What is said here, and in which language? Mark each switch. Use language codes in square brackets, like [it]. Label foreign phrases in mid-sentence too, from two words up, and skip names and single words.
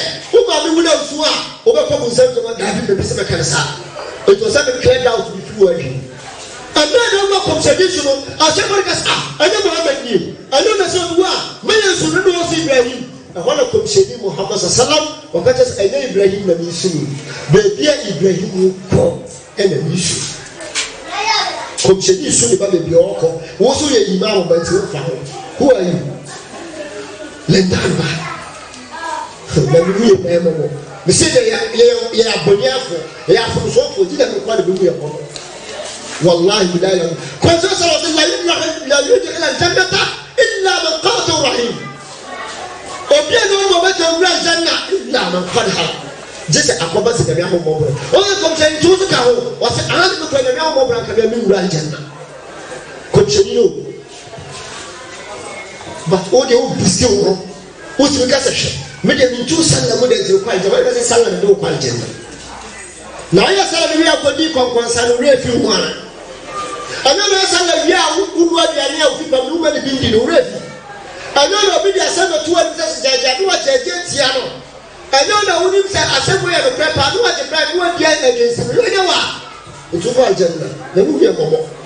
[ak] wo maame wula nsuo a wobɛkɔ mu nsɛm gyama daabi bɛbi sɛ bɛka ne saa ɛti ɔsɛ me [en] clear doubt [ak] bi firi w'adwene ɛberɛ na woma kɔmhyɛni so no ahyɛ kɔre ka sɛ ɛnyɛ Muhammad nie ɛno na sɛ wu a mɛyɛ nsu no ne wɔ sɛ Ibrahim ɛhɔ na kɔmhyɛni Muhammad sallam ɔka kyerɛ sɛ ɛnyɛ Ibrahim na mesu no baabi a Ibrahim kɔ ɛna mesu kɔmhyɛni su ne ba baabi a ɔkɔ wo so yɛ imam ba nti wofa ho [en] who are you [ak] lendanba na me yɛ bɛɛma wɔ me sɛ yɛ abɔneafo yɛ afonsoɔfo gyi na mekɔ de bɛmu yɛ hɔ [ar] والله بالله [ak] kɔnsɛ sɛ wɔsɛ [ar] لا يدخل الجنة إلا من قطع رحم [ak] obi a na ɔma ɔbɛka wura [ar] الجنة إلا من قد ها [ak] gye sɛ akɔba sɛ dɛme ahommɔborɔ ɔyɛ kɔmhyɛni nti wo so ka ho wɔsɛ ahane mekɔ dɛme ahommɔborɔ anka bɛme wura aljanna kɔmhyɛni no but wode wo biske wo ho wotumi ka sɛ hwɛ mede mentu salla mu de nti wokɔ aljanna wɔde ka sɛ salla ne de wokɔ aljanna na ɔyɛ salla ne wie akɔdi kɔnkɔnsa no wura afi ho ana ɛno na salla wie a wodu aduane a wofi ba mu woma ne bi ndi no wura afi ɛno na obi de asɛm atu ani sɛ gyagya ne wagyagya tia no ɛno na wonim sɛ asɛm yɛ no prɛ paa ne wagye prɛ ne wadi adwansɛm no ɛnyɛ wa nti wokɔ aljanna na wowie mmɔmmɔ